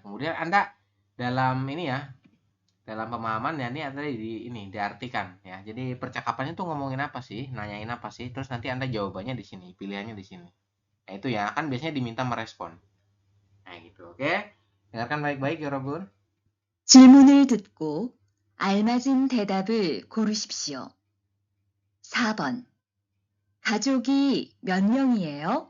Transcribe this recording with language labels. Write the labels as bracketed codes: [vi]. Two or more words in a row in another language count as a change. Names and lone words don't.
[id] Kemudian Anda dalam ini ya, dalam pemahaman ya ini diartikan ya. Jadi percakapannya tuh ngomongin apa sih, nanyain apa sih, terus nanti Anda jawabannya di sini, pilihannya di sini. Nah, itu ya, kan biasanya diminta merespon. Nah, gitu. Oke. Dengarkan baik-baik ya, Robun. [ko] 질문을 듣고 알맞은 대답을 고르십시오. 4번. 가족이 몇 명이에요?